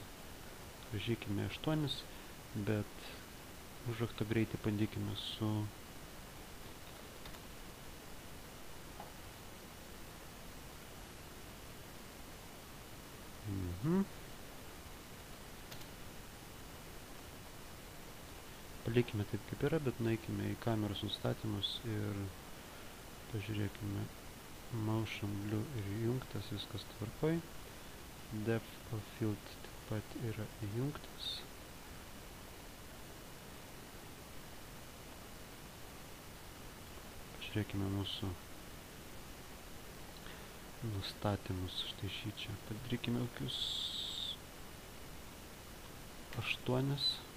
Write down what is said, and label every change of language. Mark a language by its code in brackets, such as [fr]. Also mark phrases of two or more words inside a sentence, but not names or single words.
[lt] Važykime 8, bet užrakto greitį bandykime su palikime taip kaip yra, bet nueikime į kameros nustatymus ir pažiūrėkime. [en] Motion blur [lt] ir įjungtas, viskas tvarkoj. [en] Depth of field [lt] taip pat yra įjungtas. Pažiūrėkime mūsų nustatymus. Štai šį čia. Padarykime kokius 8.